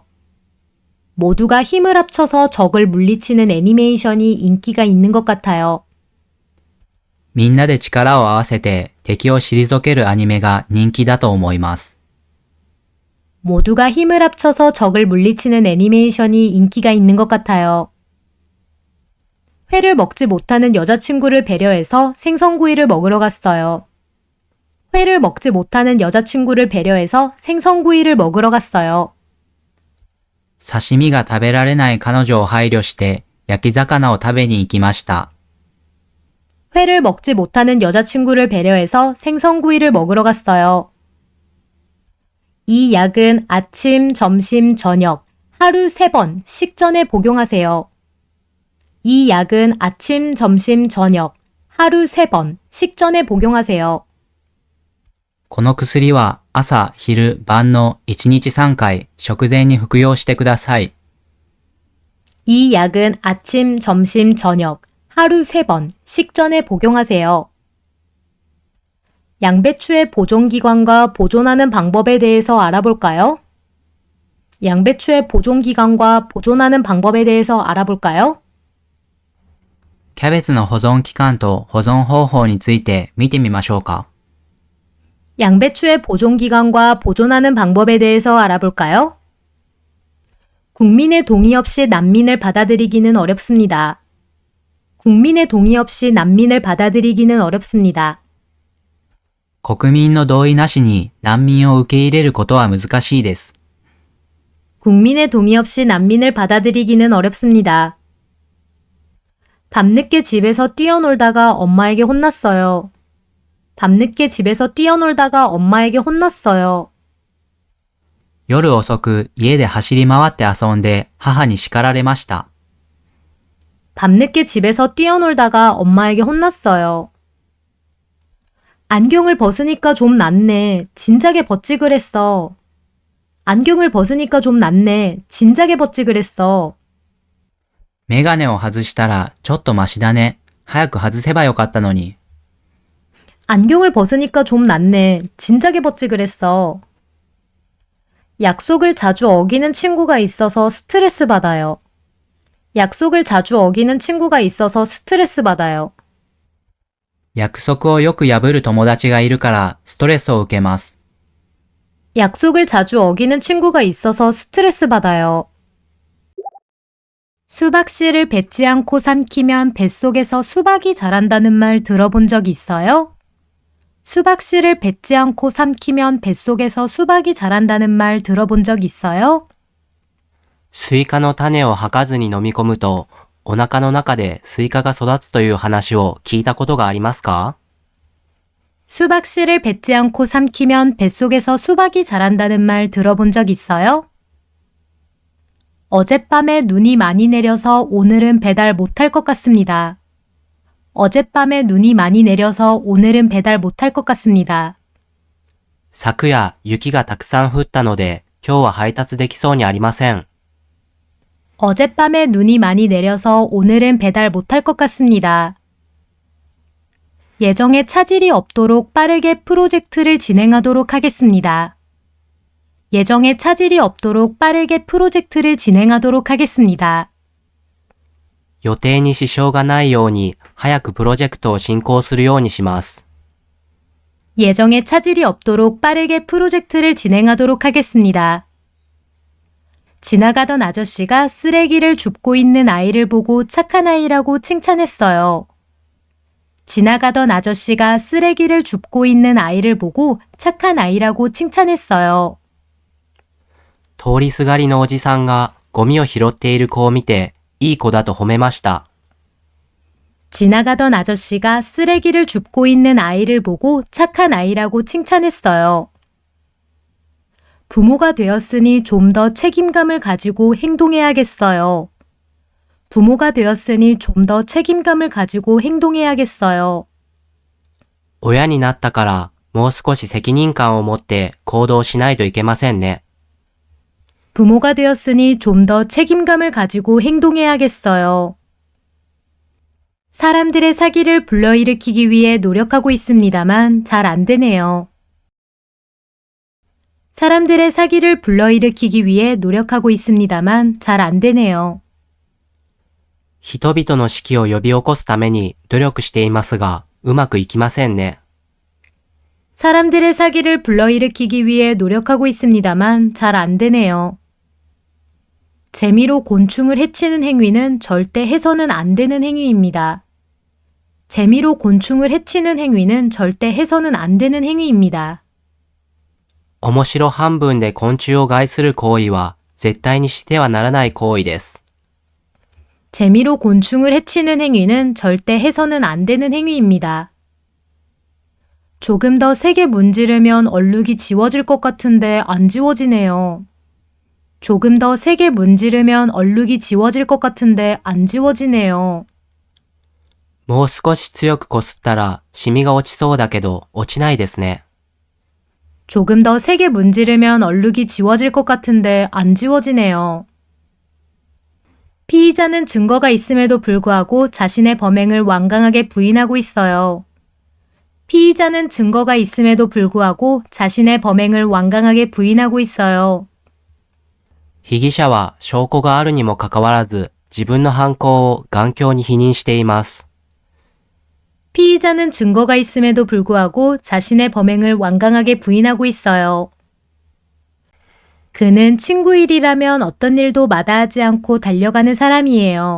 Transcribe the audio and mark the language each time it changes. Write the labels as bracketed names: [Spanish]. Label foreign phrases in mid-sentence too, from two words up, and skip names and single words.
[Korean] 모두가 힘을 합쳐서 적을 물리치는 애니메이션이 인기가 있는 것 같아요. [Japanese] みんなで力を合わせて敵を退けるアニメが人気だと思います。 [Korean] 모두가 힘을 합쳐서 적을 물리치는 애니메이션이 인기가 있는 것 같아요. 회를 먹지 못하는 여자친구를 배려해서 생선구이를 먹으러 갔어요. 회를 먹지 못하는 여자친구를 배려해서 생선구이를 먹으러 갔어요. [Japanese] 刺身が食べられない彼女を配慮して焼き魚を食べに行きました。 [Korean] 회를 먹지 못하는 여자친구를 배려해서 생선구이를 먹으러 갔어요. 이 약은 아침, 점심, 저녁 하루 3번 식전에 복용하세요. 이 약은 아침, 점심, 저녁 하루 3번 식전에 복용하세요. [Japanese] この薬は朝、昼、晩の1日3回食前に服用してください。 [Korean] 이 약은 아침, 점심, 저녁 하루 3번 식전에 복용하세요. 양배추의 보존기간과 보존하는 방법에 대해서 알아볼까요? 양배추의 보존기간과 보존하는 방법에 대해서 알아볼까요? [Japanese] キャベツの保存期間と保存方法について見てみましょうか。 [Korean] 양배추의 보존기간과 보존하는 방법에 대해서 알아볼까요? 국민의 동의 없이 난민을 받아들이기는 어렵습니다. 국민의 동의 없이 난민을 받아들이기는 어렵습니다. [Japanese] 国民の同意なしに難民を受け入れることは難しいです。 [Korean] 국민의 동의 없이 난민을 받아들이기는 어렵습니다. 밤늦게 집에서 뛰어놀다가 엄마에게 혼났어요. 밤늦게 집에서 뛰어놀다가 엄마에게 혼났어요. [Japanese] 夜遅く家で走り回って遊んで母に叱られました。 [Korean] 밤늦게 집에서 뛰어놀다가 엄마에게 혼났어요. 안경을 벗으니까 좀 낫네. 진작에 벗지 그랬어. 안경을 벗으니까 좀 낫네. 진작에 벗지 그랬어. [Japanese] メガネを外したらちょっとマシだね。早く外せばよかったのに。 [Korean] 안경을 벗으니까 좀 낫네. 진작에 벗지 그랬어. 약속을 자주 어기는 친구가 있어서 스트레스 받아요. 약속을 자주 어기는 친구가 있어서 스트레스 받아요. [Japanese] 約束をよく破る友達がいるからストレスを受けます。 [Korean] 약속을 자주 어기는 친구가 있어서 스트레스 받아요. 수박씨를 뱉지 않고 삼키면 뱃속에서 수박이 자란다는 말 들어본 적 있어요? 수박씨를 뱉지 않고 삼키면 뱃속에서 수박이 자란다는 말 들어본 적 있어요? [Japanese] スイカの種を吐かずに飲み込むと、お腹の中でスイカが育つという話を聞いたことがありますか？ [Korean] 수박씨를 뱉지 않고 삼키면 뱃속에서 수박이 자란다는 말 들어본 적 있어요? 어젯밤에 눈이 많이 내려서 오늘은 배달 못할 것 같습니다. 어젯밤에 눈이 많이 내려서 오늘은 배달 못할 것 같습니다. [Japanese] 昨夜、雪がたくさん降ったので、今日は配達できそうにありません。 [Korean] 어젯밤에 눈이 많이 내려서 오늘은 배달 못할 것 같습니다. 예정에 차질이 없도록 빠르게 프로젝트를 진행하도록 하겠습니다. 예정에 차질이 없도록 빠르게 프로젝트를 진행하도록 하겠습니다. [Japanese] 予定に支障がないように、早くプロジェクトを進行するようにします。 [Korean] 예정에 차질이 없도록 빠르게 프로젝트를 진행하도록 하겠습니다. 지나가던 아저씨가 쓰레기를 줍고 있는 아이를 보고 착한 아이라고 칭찬했어요. 지나가던 아저씨가 쓰레기를 줍고 있는 아이를 보고 착한 아이라고 칭찬했어요. [Japanese] 通りすがりのおじさんがゴミを拾っている子を見て、いい子だと褒めました。 [Korean] 지나가던 아저씨가 쓰레기를 줍고 있는 아이를 보고 착한 아이라고 칭찬했어요. 부모가 되었으니 좀 더 책임감을 가지고 행동해야겠어요. 부모가 되었으니 좀 더 책임감을 가지고 행동해야겠어요. [Japanese] 親になったから、もう少し責任感を持って行動しないといけませんね。 [Korean] 부모가 되었으니 좀 더 책임감을 가지고 행동해야겠어요. 사람들의 사기를 불러일으키기 위해 노력하고 있습니다만 잘 안 되네요. 사람들의 사기를 불러일으키기 위해 노력하고 있습니다만 잘 안 되네요. [Japanese] 人々の士気を呼び起こすために努力していますが、うまくいきませんね。 [Korean] 사람들의 사기를 불러일으키기 위해 노력하고 있습니다만 잘 안 되네요. 재미로 곤충을 해치는 행위는 절대 해서는 안 되는 행위입니다. 재미로 곤충을 해치는 행위는 절대 해서는 안 되는 행위입니다. [Japanese] 面白半分で昆虫を害する行為は絶対にしてはならない行為です。 [Korean] 재미로 곤충을 해치는 행위는 절대 해서는 안 되는 행위입니다. 조금 더 세게 문지르면 얼룩이 지워질 것 같은데 안 지워지네요. 조금 더 세게 문지르면 얼룩이 지워질 것 같은데 안 지워지네요. [Japanese] もう少し強くこすったらシミが落ちそうだけど落ちないですね。 [Korean] 조금 더 세게 문지르면 얼룩이 지워질 것 같은데 안 지워지네요. 피의자는 증거가 있음에도 불구하고 자신의 범행을 완강하게 부인하고 있어요. 피의자는 증거가 있음에도 불구하고 자신의 범행을 완강하게 부인하고 있어요. [Japanese] 被疑者は証拠があるにもかかわらず自分の犯行を頑強に否認しています。 [Korean] 피의자는 증거가 있음에도 불구하고 자신의 범행을 완강하게 부인하고 있어요. 그는 친구 일이라면 어떤 일도 마다하지 않고 달려가는 사람이에요.